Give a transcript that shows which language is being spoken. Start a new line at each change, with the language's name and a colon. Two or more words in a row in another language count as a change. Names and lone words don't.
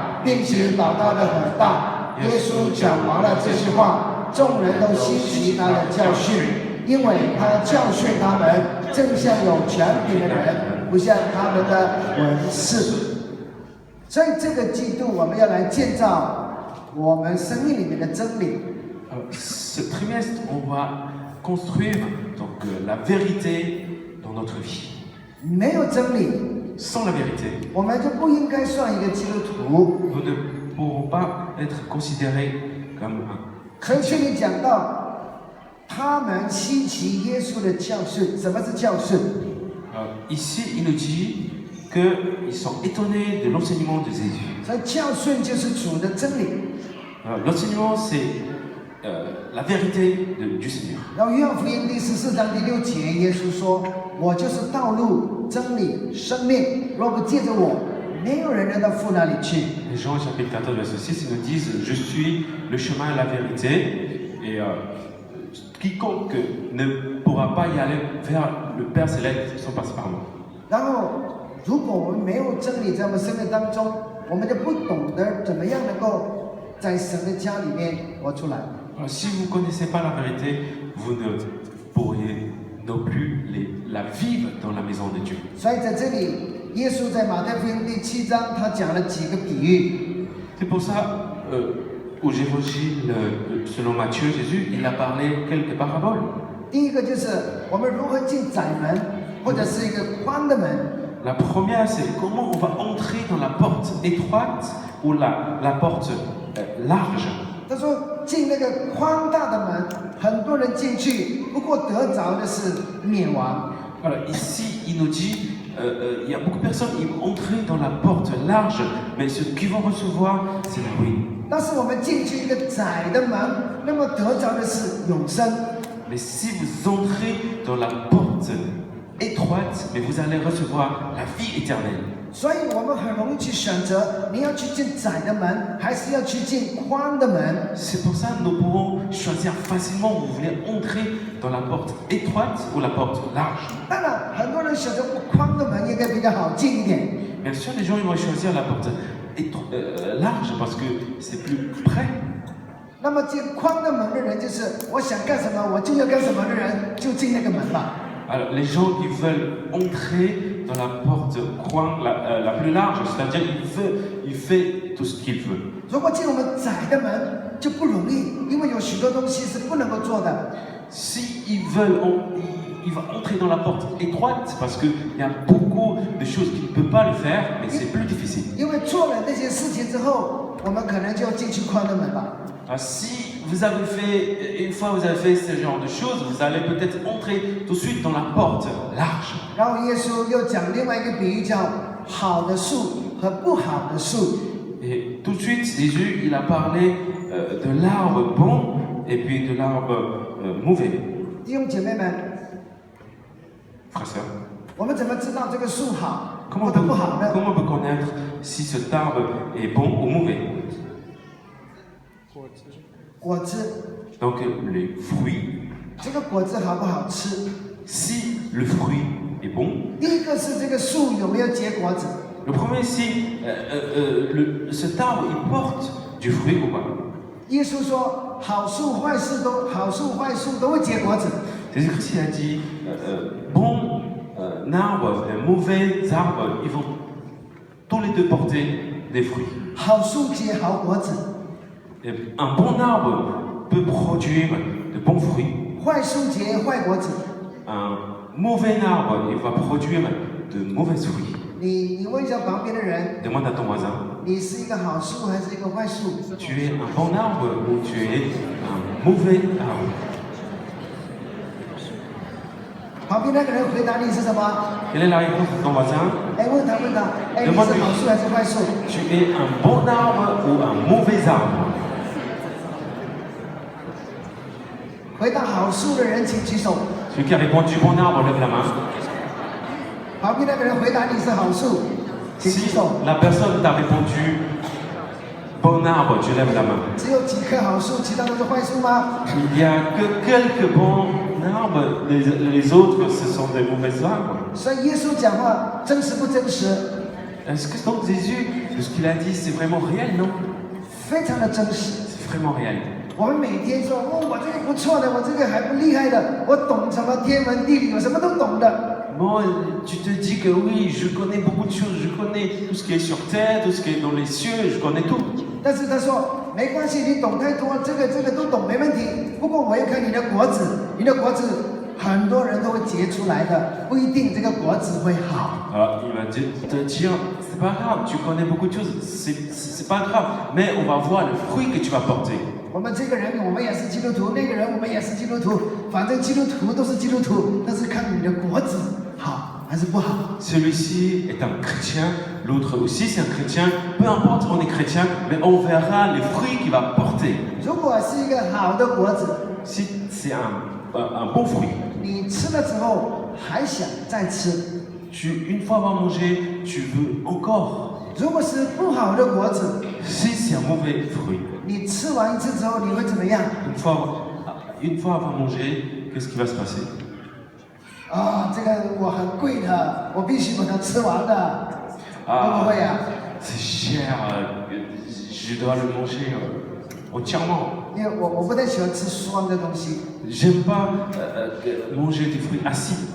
Chinese: 并且倒塌得很大。耶稣讲完了这些话，众人都稀奇他的教训，因为他教训他们，正像有权柄的人，不像他们的文士。所以这个季度我们要来建造我们生命里面的真理。
French: Ce trimestre, on va construire donc, la vérité dans notre vie.
Chinese: 没有真理，
French: Sans la vérité,
Chinese: 我们就不应该算一个基督徒。
French: nous ne pourrons pas être considérés comme un
Chinese: 所以这里讲到，他们稀奇耶稣的教训。什么是教训？
French: Ici, il nous dit qu'ils sont étonnés de l'enseignement de Jésus.
Chinese: 所以教训就是主的真理。
French: L'enseignement, c'est la vérité du Seigneur.
Chinese: 然后约翰福音第14章第6节，耶稣说：“我就是道路、真理、生命，若不借着我，没有人能到父那里去。”
French: Les Jean chapitre 14, verset 6, ils nous disent « Je suis le chemin et la vérité, et quiconque ne pourra pas y aller vers le Père Céleste sans passer par moi. »
Chinese: 然后，如果我们没有真理在我们生命当中，我们就不懂得怎么样能够在神的家里面活出来。
French: Si vous ne connaissez pas la vérité, vous ne pourriez non plus la vivre dans la maison de Dieu.
Chinese: 所以在这里，耶稣在马太福音第7章，他讲了几个比喻。
French: C'est pour ça, aux évangiles, selon Matthieu, Jésus, il a parlé quelques paraboles.
Chinese: 第一个就是我们如何进窄门，或者是一个宽的门。
French: La première, c'est comment on va entrer dans la porte étroite ou la porte large.
Chinese: 他说进那个宽大的门，很多人进去，不过得着的是灭亡。
French: Alors ici, il nous dit, il y a beaucoup de personnes qui vont entrer dans la porte large, mais ceux qui vont recevoir, c'est la ruine.
Chinese: 但是我们进去一个窄的门，那么得着的是永生。
French: Mais si vous entrez dans la porte étroite, mais vous allez recevoir la vie éternelle.
Chinese: 所以我们很容易去选择，你要去进窄的门，还是要去进宽的门？
French: C'est pour ça que nous pouvons choisir facilement où vous voulez entrer dans la porte étroite ou la porte large.
Chinese: 当然，很多人选择宽的门应该比较好进一点。
French: Bien sûr, les gens ils vont choisir la porte large parce que c'est plus près.
Chinese: 那么进宽的门的人，就是我想干什么我就要干什么的人，就进那个门吧。
French: Alors, les gens qui veulent entrer dans la porte coin la plus large, c'est-à-dire il fait tout ce qu'il veut.
Chinese: 如果进我们窄的门就不容易，因为有许多东西是不能够做的。
French: S'ils veulent, il va entrer dans la porte étroite parce qu'il y a beaucoup de choses qu'il ne peut pas le faire, mais c'est plus difficile.
Chinese: 因为做了那些事情之后，我们可能就要进去宽的门吧。
French: Si vous avez fait, une fois vous avez fait ce genre de choses, vous allez peut-être entrer tout de suite dans la porte large.
Chinese: 然后耶稣又讲另外一个比喻，叫好的树和不好的树。
French: Et tout de suite, Jésus, il a parlé de l'arbre bon et puis de l'arbre mauvais.
Chinese: 弟兄姐妹们，
French: Frères et sœurs,
Chinese: 我们怎么知道这个树好
French: comment
Chinese: 或者不好呢？
French: on peut connaître si cet arbre est bon ou mauvais?
Chinese: 果子，
French: Donc les fruits.
Chinese: 这个果子好不好吃？
French: Si le fruit est bon,
Chinese: 第一个是这个树有没有结果子？
French: le premier si cet arbre il porte du fruit ou pas.
Chinese: 耶稣说，好树坏树都会结果子。
French: Jésus-Christ il a dit bon arbre, mauvais arbre, ils vont tous les deux porter des fruits.
Chinese: 好树结好果子，
French: Et un bon arbre peut produire de bons fruits.
Chinese: 坏树结坏果子。
French: Un mauvais arbre, il va produire de mauvais fruits.
Chinese: 你问一下旁边的人，
French: Demande à ton voisin,
Chinese: 你是一个好树还是一个坏树？
French: tu es un bon arbre ou tu es un mauvais arbre?
Chinese: 旁边那个人回答你是什么？
French: Quelle est la réponse de ton voisin?
Chinese: 哎，问他，哎，你是好树还是坏树？
French: Tu es un bon arbre ou un mauvais arbre?
Chinese: 回答好树的人请举手。
French: Celui qui a répondu bon arbre, lève la main.
Chinese: 旁边那个人回答你是好树，请举
French: Si
Chinese: 手。
French: la personne t'a répondu bon arbre, tu lèves la main.
Chinese: 只有几棵好树，其他都是坏树吗？
French: Il n'y a que quelques bons arbres, les autres ce sont des mauvais arbres.
Chinese: 所以耶稣讲话真实不真实？
French: Est-ce que donc Jésus, de ce qu'il a dit, c'est vraiment réel? Non,
Chinese: 非常的真实。
French: c'est vraiment réel.
Chinese: 我们每天说，哦，我这个不错的，我这个还不厉害的，我懂什么天文地理，我什么都懂的。
French: Bon, tu te dis que oui, je connais beaucoup de choses, je connais tout ce qui est sur terre, tout ce qui est dans les cieux, je connais tout.
Chinese: 但是他说没关系，你懂太多，这个都懂没问题。不过我要看你的果子，你的果子很多人都会结出来的，不一定这个果子会好。
French: Alors, il va te dire, c'est pas grave, tu connais beaucoup de choses, c'est pas grave, mais on va voir le fruit que tu vas porter.
Chinese: 我们这个人，我们也是基督徒；那个人，我们也是基督徒。反正基督徒都是基督徒，但是看你的果子好还是不好。
French: Celui-ci est un chrétien, l'autre aussi c'est un chrétien, peu importe on est chrétien, mais on verra les fruits qu'il va porter.
Chinese: 如果是一个好的果子，
French: Si c'est un bon fruit,
Chinese: 你吃了之后还想再吃；
French: une fois avoir mangé, tu veux encore.
Chinese: 如果是不好的果子，
French: Si c'est un mauvais fruit,
Chinese: 你吃完一次之后你会怎么样？
French: une fois avoir mangé, qu'est-ce qui va se passer?
Chinese: 啊，这个我很贵的，我必须把它吃完的，会不会啊？
French: C'est cher, je dois le manger entièrement.
Chinese: 因为我不太喜欢吃酸的东西，
French: J'aime pas manger des fruits acides.